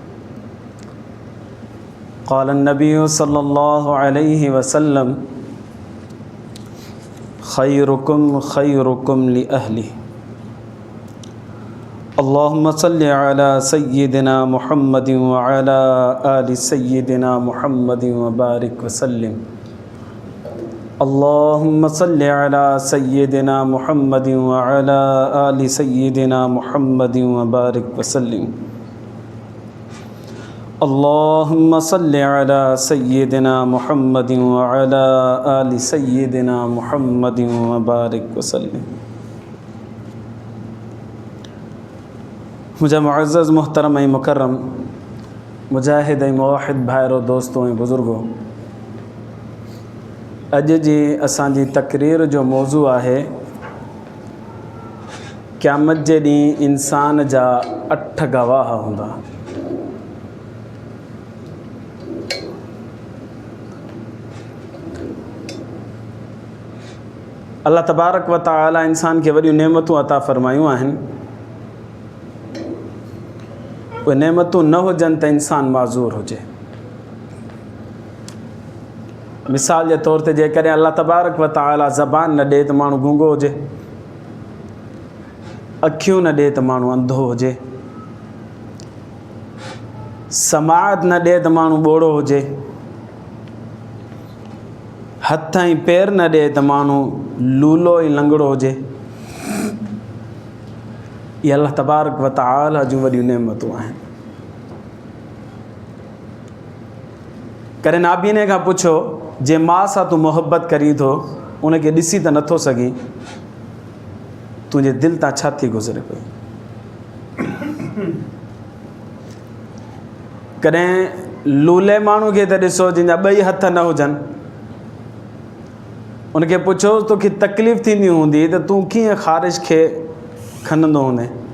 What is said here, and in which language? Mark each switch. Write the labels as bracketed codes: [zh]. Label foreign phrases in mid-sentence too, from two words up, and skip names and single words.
[ar] قال النبي صلى الله عليه وسلم خيركم خيركم لأهلي اللهم صل على سيدنا محمد وعلى آل سيدنا محمد وبارك وسلم اللهم صل على سيدنا محمد وعلى آل سيدنا محمد وبارك وسلم अल्लाहुम्मा सल्लि अला सय्यिदिना मुहम्मदिन व अला आलि सय्यिदिना मुहम्मदिन व बारिक व सल्लिम اللهم صل على سيدنا محمد وعلى آل سيدنا محمد وبارك وسلم. [sd] मुझे मुअज़्ज़ज़ मुहतरम ऐं मुकर्रम मुजाहिद ऐं मुवाहिद भाइरो दोस्तों ऐं बुज़ुर्गो, अॼु जी असांजी तक़रीर जो मौज़ू आहे क़यामत जे ॾींहुं इंसान जा 8 गवाह हूंदा। [ar] الله تبارك وتعالى [sd] इंसान खे वॾियूं नेमतूं अता फ़रमायूं आहिनि। उहे नेमतूं न हुजनि त इंसान माज़ूर हुजे। मिसाल जे तौर ते जेकॾहिं [ar] الله تبارك وتعالى [sd] ज़बान न ॾिए त माण्हू गूंगो हुजे, अखियूं न ॾिए त माण्हू अंधो हुजे, समाअत न ॾिए त माण्हू ॿोड़ो हुजे, हथ ऐं पेर न ॾिए त माण्हू लूलो ऐं लंगड़ो हुजे। ये [ar] الله تبارك وتعالى [sd] जूं वॾियूं नेमतूं आहिनि। कॾहिं नाबीने खां पुछो, जे माउ सां तूं मोहबत करीं थो, उनखे ॾिसी त नथो सघीं, तुंहिंजे दिलि तां छा थी गुज़रे पई? कॾहिं लूले माण्हू खे त ॾिसो जंहिंजा 2 हथ न हुजनि, उनखे पुछो तोखे तकलीफ़ थींदी हूंदी त तूं कीअं ख़ारिज खे खणंदो हूंदे?